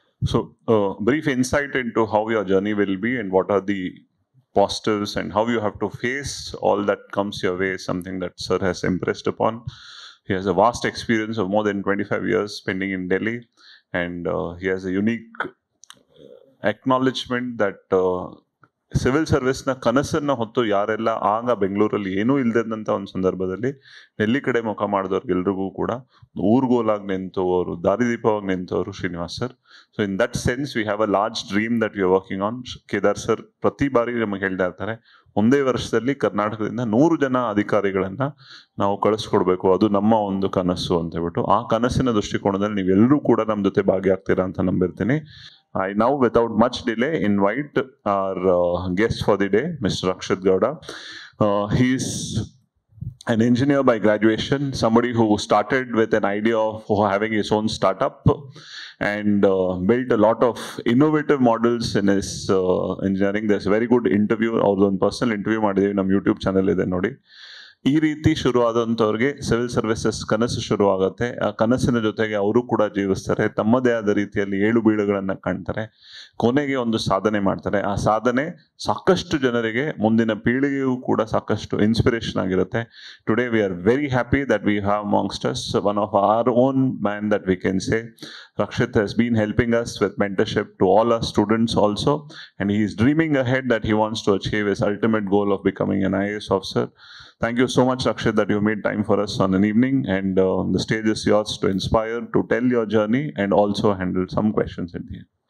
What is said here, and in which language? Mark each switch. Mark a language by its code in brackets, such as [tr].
[en] So brief insight into how your journey will be and what are the postures and how you have to face all that comes your way is something that sir has impressed upon. He has a vast experience of more than 25 years spending in Delhi, and he has a unique acknowledgement that [kn] civil ಸರ್ವಿಸ್ನ ಕನಸನ್ನು ಹೊತ್ತು ಯಾರೆಲ್ಲ ಆಗ ಬೆಂಗಳೂರಲ್ಲಿ ಏನೂ ಇಲ್ಲದಂಥ ಒಂದು ಸಂದರ್ಭದಲ್ಲಿ ಡೆಲ್ಲಿ ಕಡೆ ಮುಖ ಮಾಡಿದವ್ರಿಗೆಲ್ರಿಗೂ ಕೂಡ ಊರ್ಗೋಲಾಗಿ ನಿಂತವರು, ದಾರಿದೀಪವಾಗಿ ನಿಂತವರು Srinivas sir. [en] So in that sense we have a large dream that we are working on. [kn] Kedar sir ಪ್ರತಿ ಬಾರಿ ನಮಗೆ ಹೇಳ್ತಾ ಇರ್ತಾರೆ, ಒಂದೇ ವರ್ಷದಲ್ಲಿ ಕರ್ನಾಟಕದಿಂದ 100 ಜನ ಅಧಿಕಾರಿಗಳನ್ನ ನಾವು ಕಳಿಸ್ಕೊಡ್ಬೇಕು, ಅದು ನಮ್ಮ ಒಂದು ಕನಸು ಅಂತ ಹೇಳ್ಬಿಟ್ಟು. ಆ ಕನಸಿನ ದೃಷ್ಟಿಕೋನದಲ್ಲಿ ನೀವೆಲ್ಲರೂ ಕೂಡ ನಮ್ಮ ಜೊತೆ ಭಾಗಿಯಾಗ್ತೀರಾ ಅಂತ ನಂಬಿರ್ತೀನಿ. [en] I now, without much delay, invite our guest for the day, Mr. Rakshit Gowda. He's an engineer by graduation, somebody who started with an idea of having his own startup and built a lot of innovative models in his engineering. There's a very good interview, or one personal interview [kn] ಮಾಡಿದೀವಿ ನಮ್ಮ YouTube channel ಇದೆ ನೋಡಿ. ಈ ರೀತಿ ಶುರುವಾದಂಥವ್ರಿಗೆ civil services ಕನಸು ಶುರುವಾಗುತ್ತೆ. ಆ ಕನಸಿನ ಜೊತೆಗೆ ಅವರು ಕೂಡ ಜೀವಿಸ್ತಾರೆ, ತಮ್ಮದೇ ಆದ ರೀತಿಯಲ್ಲಿ ಏಳು ಬೀಳುಗಳನ್ನು ಕಾಣ್ತಾರೆ, ಕೊನೆಗೆ ಒಂದು ಸಾಧನೆ ಮಾಡ್ತಾರೆ. ಆ ಸಾಧನೆ ಸಾಕಷ್ಟು ಜನರಿಗೆ, ಮುಂದಿನ ಪೀಳಿಗೆಯೂ ಕೂಡ ಸಾಕಷ್ಟು ಇನ್ಸ್ಪಿರೇಷನ್ ಆಗಿರುತ್ತೆ. [en] Today we are very happy that we have amongst us one of our own man that we can say. Rakshit has been helping us with mentorship to all our students also, and he is dreaming ahead that he wants to achieve his ultimate goal of becoming an IAS officer. Thank you so much, Rakshit, that you made time for us on an evening, and the stage is yours to inspire, to tell your journey, and also handle some questions at the end.